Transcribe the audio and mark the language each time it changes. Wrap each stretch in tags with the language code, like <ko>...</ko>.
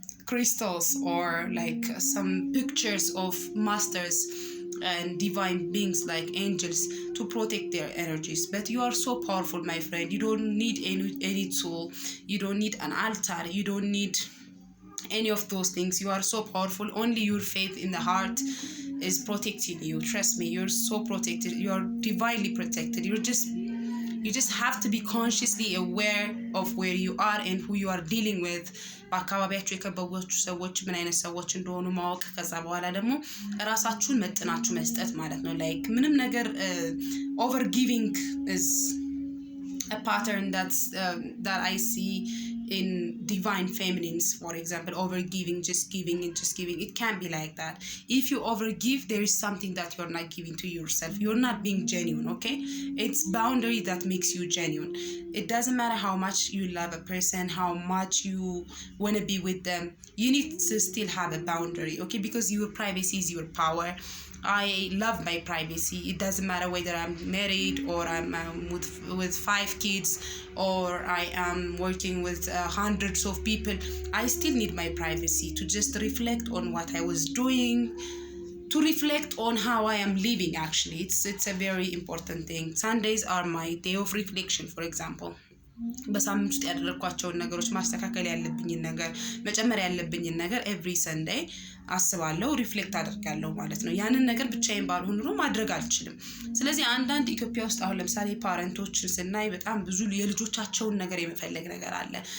<en>crystals or like some pictures of masters and divine beings like angels to protect their energies. But you are so powerful, my friend. You don't need any tool. You don't need an altar. You don't need any of those things. You are so powerful. Only your faith in the heart is protecting you. Trust me, you're so protected. You're divinely protected. You just have to be consciously aware of where you are and who you are dealing with.</en> <am>በአካባቢያችሁ የከበቧችሁ ሰዎች ምን አይነት ሰዎች እንደሆኑ ማወቅ ከዛ በኋላ ደግሞ ራሳችሁን መጥናችሁ መስጠት ማለት ነው። ላይክ ምንም ነገር</am> <en>over giving is a pattern that I see in divine feminines, for example. Over giving, just giving and just giving, it can't be like that. If you over give, there is something that you're not giving to yourself. You're not being genuine, okay? It's boundary that makes you genuine. It doesn't matter how much you love a person, how much you want to be with them, you need to still have a boundary, okay? Because your privacy is your power. I love my privacy. It doesn't matter whether I'm married or I'm with 5 kids or I am working with hundreds of people. I still need my privacy to just reflect on what I was doing, to reflect on how I am living. Actually, it's a very important thing. Sundays are my day of reflection, for example.</en> <am>በሳምንት ውስጥ ያደረኳቸውን ነገሮች ማስተካከል ያለብኝን ነገር መጨመር ያለብኝን ነገር</am> <en>every Sunday</en> <am>አስባለሁ ሪፍሌክት አደርጋለሁ ማለት ነው። ያንን ነገር ብቻዬን ባልሆን ኑሮ ማድረግ አልችልም። ስለዚህ አንዳንድ ኢትዮጵያ ውስጥ አሁን ለምሳሌ ፓረንቶችን ስናይ በጣም ብዙ የልጆቻቸውን ነገር የመፈለግ ነገር አለ።</am>